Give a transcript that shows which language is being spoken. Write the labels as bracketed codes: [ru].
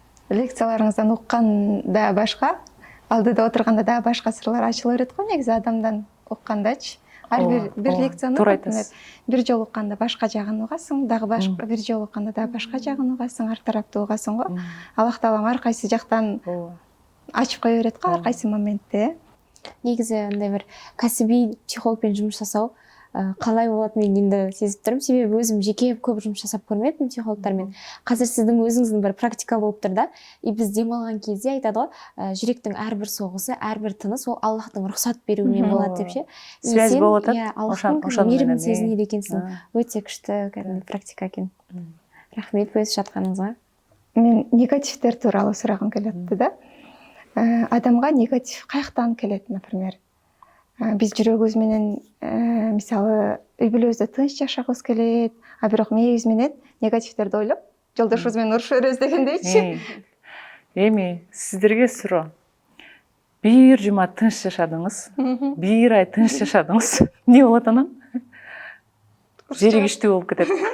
[ky] Лекцияларыңыздан укканда башка, алдыда отурганда да башка сырлар ачыла берет го негизи адамдан уккандачы. Ар бир лекцияны бир жолу укканда башка жагын угасың, дагы башка бир жолу укканда дагы башка жагын угасың, ар тараптуу угасың го. Аллах таалам ар кайсы жактан ачып кое берет го ар кайсы моментте. [kk] Негізі андай бір кәсіби психологпен жұмыс жасау қалай болады мен енді сезіп тұрмын. Себебі өзім жеке көп жұмыс жасап көрмедім психологтармен. Қазір сіздің өзіңіздің бір практика болып тұр да. Біз демалған кезде айтады ғой, жүректің әрбір соғысы, әрбір тыныс ол Аллахтың рұқсат беруімен болады деп ше. Связь болады. Аллахтың мейірімін сезінеді екенсің. Өте күшті практика екен. Рахмет бөлісіп жатқаныңызға. Мен негативтер туралы сұрағым келетті да. [ky] Адамға негатив каяктан келет, например. Биз жүрөгүбүз менен мисалы үй бүлөбүздө тынч жашагыбыз келет, а бирок мээбиз менен негативтерди ойлоп, жолдошубуз менен урушуп беребиз дегендейчи. Эми сиздерге суроо. Бир жума тынч жашадыңыз, бир ай тынч жашадыңыз. Эмне болот анан? Жеригиштүү болуп кетет.